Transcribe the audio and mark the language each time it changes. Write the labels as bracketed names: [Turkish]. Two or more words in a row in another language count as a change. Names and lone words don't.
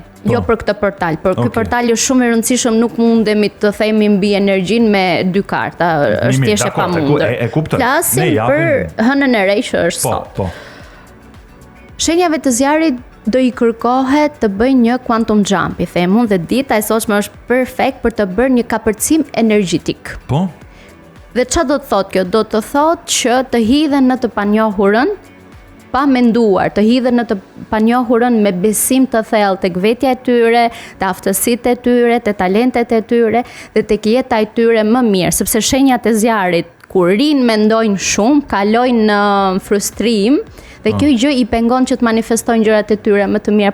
[Albanian] Jo për këtë portal, por ky portal është shumë I rëndësishëm, nuk mundemi të themi mbi energjinë me 2 karta, është thjesht e pamundur. Flasim për hënën e re që është sot. Shenjave të zjarit do i kërkohet të bëj një [English] quantum jump, [Albanian] i them unë, dhe dita e sotshme është perfekt për të bërë një kapërcim energjetik. Po? Dhe çfarë do të thotë kjo? Do të thotë që të hidhen në të panjohurën, pa menduar, të hidhen në të panjohurën me besim të thellë tek vetja e tyre, te aftësitë e tyre, te talentet e tyre dhe tek jeta e tyre më mirë, sepse shenjat e zjarrit kur rinë mendojnë shumë, kalojnë në frustrim dhe kjo gjë i pengon që të manifestojnë gjërat e tyre më të mira.